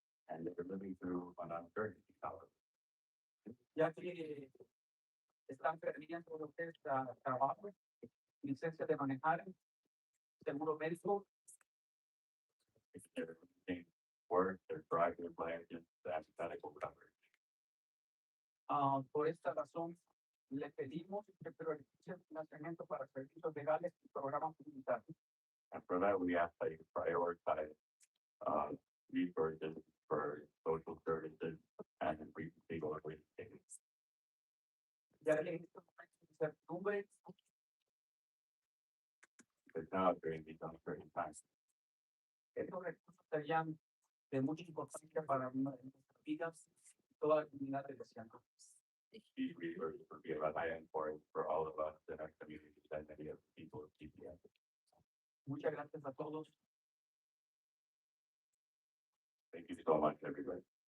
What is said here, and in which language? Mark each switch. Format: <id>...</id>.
<en>And they're living through an uncertainty.</en> <es>ya que están perdiendo lo que es trabajo, licencia de manejar, seguro médico,</es> <en>If they're losing work, their driver's license, that's medical coverage.</en> <es>Por esta razón, le pedimos que priorice el financiamiento para servicios legales y programas comunitarios.</es> <en>And for that, we ask that you prioritize resources for social services and legal organizations.</en> <es>Ya que en estos momentos de incertidumbre,</es> <en>Because now during these uncertain times,</en> <es>estos recursos serían de mucha importancia para nuestras vidas y toda la comunidad cristiana.</es> <en>these resources would be a high important for all of us in our communities and many of the people of TPS.</en> <es>Muchas gracias a todos.</es> <en>Thank you so much, everybody.</en>